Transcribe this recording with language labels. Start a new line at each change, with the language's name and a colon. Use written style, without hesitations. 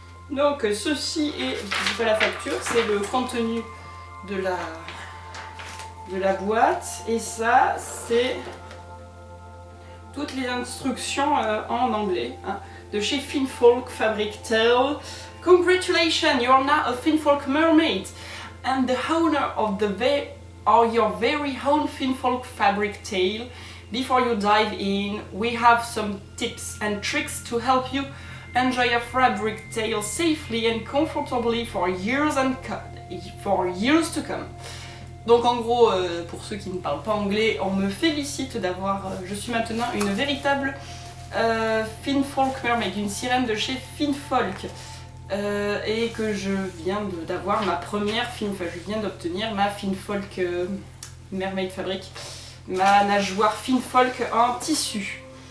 French: Donc ceci est, je fais la facture, c'est le contenu de la boîte et ça c'est toutes les instructions en anglais hein, de chez Finnfolk Fabric Tale.
English: Congratulations, you are now a Finnfolk mermaid and the owner of your very own Finnfolk fabric tale. Before you dive in, we have some tips and tricks to help you enjoy your fabric tale safely and comfortably for years to come.
French: Donc en gros, pour ceux qui ne parlent pas anglais, on me félicite d'avoir, je suis maintenant une véritable Finnfolk mermaid, une sirène de chez Finnfolk. Et que je viens d'avoir ma première je viens d'obtenir ma Finnfolk Mermaid Fabric, ma nageoire Finnfolk en tissu.